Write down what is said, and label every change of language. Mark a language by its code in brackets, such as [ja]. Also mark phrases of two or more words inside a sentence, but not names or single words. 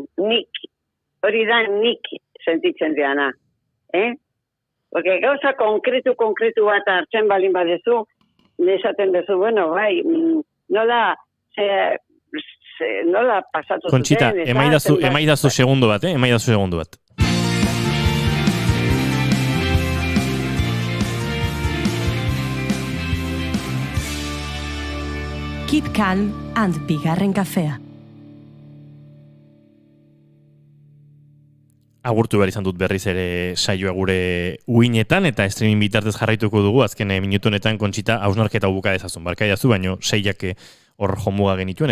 [eu] Hori da nik sentitzen diana. Porque gauza konkretu bat hartzen balin badezu, esaten dezu, bueno, bai, nola pasatu zuten. Conchita, emaidazu segundo bat, emaidazu segundo bat. [en] Keep calm and [eu] bigarren kafea. [en] Agurtu behar izan dut berriz ere saioa gure uinetan, eta streaming bitartez jarraituko dugu, azken minutu honetan Conchita hausnarketa buka dezazun. Barkaidazu, baino seiak hor jomuga genituen.